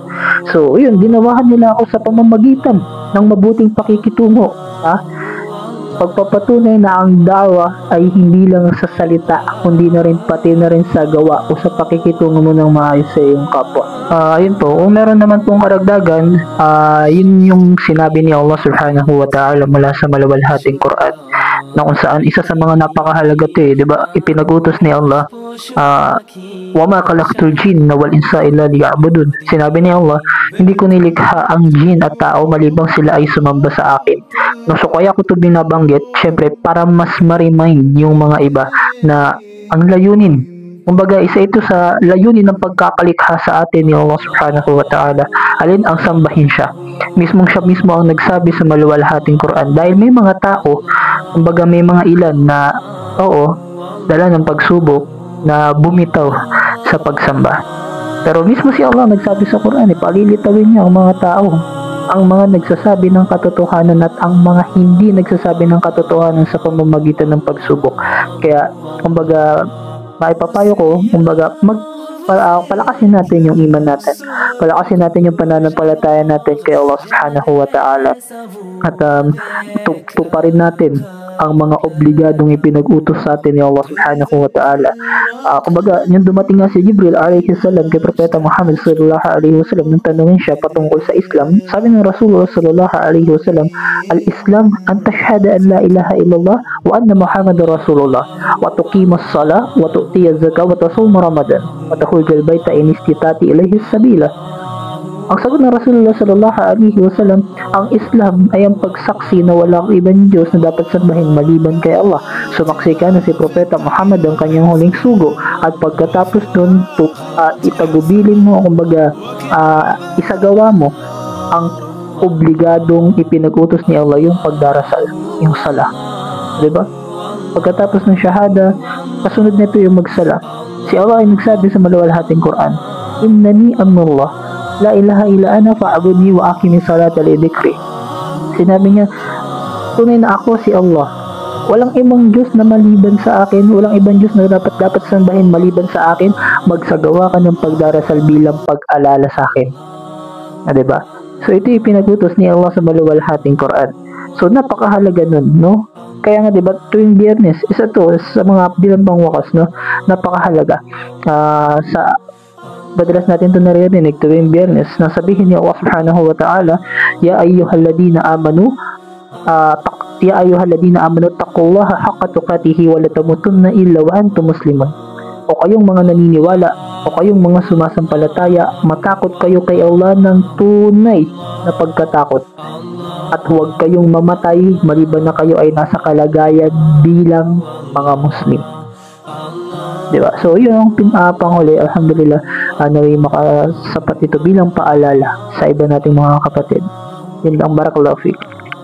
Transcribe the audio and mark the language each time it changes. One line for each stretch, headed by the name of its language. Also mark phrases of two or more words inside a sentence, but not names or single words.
Filipino: So yun, dinawahan nila ako sa pamamagitan ng mabuting pakikitungo, pagpapatunay na ang dawa ay hindi lang sa salita, kundi na rin pati na rin sa gawa o sa pakikitungo mo ng maayos sa iyong kapwa. Yun po, kung meron naman pong karagdagan, yun yung sinabi ni Allah
Arabic: سبحانه وتعالى
Filipino: mula sa maluwalhating Quran, na kung saan isa sa mga napakahalaga ito di ba? Ipinag-utos ni
Arabic: Allah, وما خلقت الجن والإنس إلا ليعبدون.
Filipino: Sinabi ni Allah, hindi ko nilikha ang jin at tao malibang sila ay sumamba sa akin. No, so kaya ko ito binabanggit, syempre para mas ma-remind yung mga iba na ang layunin, kumbaga isa ito sa layunin ng pagkakalikha sa atin ni Allah
Arabic: سبحانه وتعالى,
Filipino: alin ang sambahin siya. Siya mismo ang nagsabi sa maluwalhating Quran, dahil may mga tao, kumbaga may mga ilan na dala ng pagsubok na bumitaw sa pagsamba. Pero mismo si Allah nagsabi sa Quran, palilitawin niya ang mga tao, ang mga nagsasabi ng katotohanan at ang mga hindi nagsasabi ng katotohanan sa pamamagitan ng pagsubok. Kaya, kumbaga, maipapayo ko, kumbaga, palakasin natin yung iman natin. Palakasin natin yung pananampalataya natin kay Allah
Arabic: سبحانه وتعالى.
Filipino: At tuparin natin ang mga obligadong ipinag-utos sa atin ni Allah
Arabic: سبحانه وتعالى.
Filipino: Kumbaga, yung dumating nga si Jibril
Arabic: عليه السلام
Filipino: kay Propeta Muhammad
Arabic: صلى الله عليه وسلم,
Filipino: nang tanungin siya patungkol sa Islam, sabi ng
Arabic: رسول الله صلى الله عليه وسلم الإسلام أن تشهد أن لا إله إلا الله وأن محمدا رسول الله وتقيم الصلاة وتؤتي الزكاة وتصوم رمضان وتحج البيت إن استطعت إليه سبيلا.
Filipino: Ang sagot ng Rasulullah
Arabic: صلى الله عليه وسلم,
Filipino: ang Islam ay ang pagsaksi na walang ibang Diyos na dapat sambahin maliban kay Allah. Sumaksi ka na si Propeta Muhammad ang kanyang huling sugo, at pagkatapos doon itagubilin mo, kumbaga isagawa mo ang obligadong ipinag-utos ni Allah, yung pagdarasal, yung sala. Diba? Pagkatapos ng shahada, kasunod nito yung magsala. Si Allah ay nagsabi sa maluwalhating Quran,
Arabic: إنني أنا الله لا إله إلا أنا فاعبدني وأقم الصلاة لذكري.
Filipino: Sinabi niya, tunay na ako si Allah. Walang ibang Diyos na maliban sa akin, walang ibang Diyos na dapat sambahin maliban sa akin. Magsagawa ka ng pagdarasal bilang pag-alala sa akin. Diba? So ito yung pinag-utos ni Allah sa maluwalhating Quran. So napakahalaga nun, no? Kaya nga 'di ba tuwing Biyernes, isa to sa mga bilang pangwakas, no, napakahalaga. Sa madalas natin ito naririnig tuwing Biyernes na sabihin ni Allah
Arabic: سبحانه وتعالى يا أيها الذين آمنوا يا أيها الذين آمنوا اتقوا الله حق تقاته ولا تموتن إلا وأنتم مسلمون.
Filipino: O kayong mga naniniwala, o kayong mga sumasampalataya, matakot kayo kay Allah ng tunay na pagkatakot. At huwag kayong mamatay maliban na kayo ay nasa kalagayan bilang mga Muslim. Diba? So, yun ang panghuli. Alhamdulillah, naway makasapat ito bilang paalala sa iba nating mga kapatid. Yun lang,
Arabic: بارك الله فيك.